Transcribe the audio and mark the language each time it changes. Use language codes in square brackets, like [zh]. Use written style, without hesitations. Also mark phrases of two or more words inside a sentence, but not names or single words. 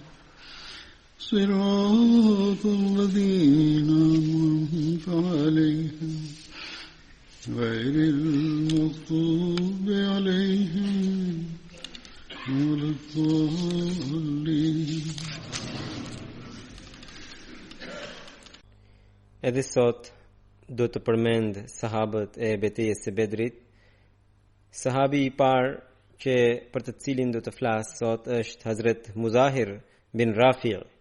[ar] صراط الذين أنعمت عليهم غير المغضوب عليهم ولا الضالين. [sq] Edhe sot do të përmend sahabët e betejës së Bedrit. Sahabi i parë që për të cilin do të flas sot është Hazret Muzahir bin Rafi'.